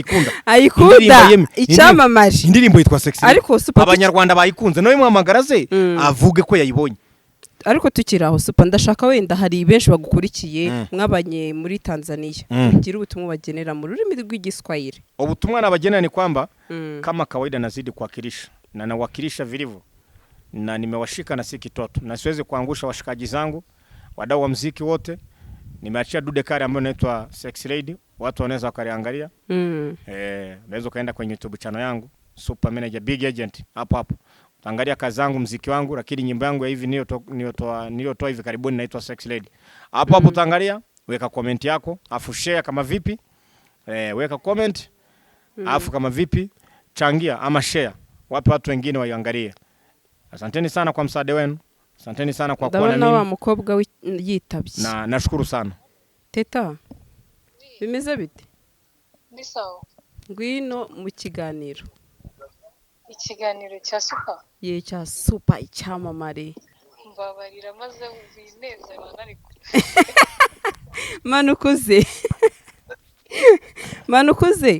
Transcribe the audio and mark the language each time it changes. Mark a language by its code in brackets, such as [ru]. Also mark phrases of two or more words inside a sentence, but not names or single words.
[rw] ayikunda icyamamaje indirimbo yitwa Sexy abanyarwanda bayikunze nawe muhamagara ze avuge ko yayibonye ariko tukiraho Super ndashaka wenda hari benshi bagukurikiye mwabanye muri Tanzania ugira ubutumwa bagenera mu rurimi rw'igiswahili [sw] ubutumwa nabagenera ni kwamba kama kawaida nazidi kuwakilisha na nawakilisha vilivyo na nimewashika na si kitoto na siwezi kuangusha washikaji zangu wadau wa muziki wote nimeachia dude kari ambayo inaitwa Sexy Lady watu wanaweza wakaliangalia naweza kaenda kwenye YouTube channel yangu Super Manager Big Agent hapo angalia kazi zangu muziki wangu lakini nyimbo yangu ya hivi niliyotoa hivi karibuni inaitwa Sexy Lady hapo utaangalia weka comment yako afu share kama vipi weka comment afu kama vipi changia ama share wape watu wengine waiangalie. Asanteni sana kwa msaada wenu. Asanteni sana kwa kuwa na mimi. [rw] Ndabona mukobwa yitabye. [sw] Nashukuru sana. [rw] Teta. Bimeze bite? [sw] Ni sawa. [rw] Ngwino mu kiganiro. Ikiganiro cya Super. Ye cya Super icyamamare. Mbabarira maze winezera nariko. Manukuze.